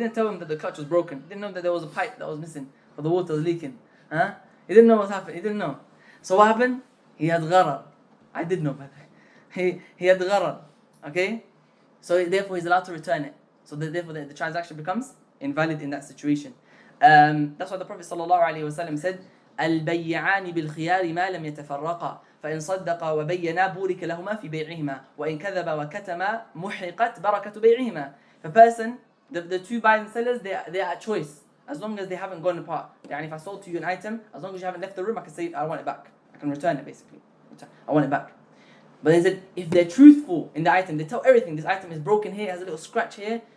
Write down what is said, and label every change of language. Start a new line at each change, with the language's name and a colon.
English: He didn't tell him that the clutch was broken. He didn't know that there was a pipe that was missing, or the water was leaking. He didn't know what happened. He didn't know. So what happened? He had gharar. I did know, by the way. He had gharar. Okay? So therefore he's allowed to return it. So therefore the transaction becomes invalid in that situation.
Arabic: That's why the Prophet ﷺ said, البيعان بالخيار ما لم يتفرقا فإن صدقا وبينا بورك لهما في بيعهما وإن كذبا وكتما محقت بركة بيعهما.
English: The person, the two buyers and sellers, they are at choice as long as they haven't gone apart. If I sold to you an item, as long as you haven't left the room, I can say I want it back. I can return it basically. I want it back. But they said if they're truthful in the item, they tell everything. This item is broken here, has a little scratch here.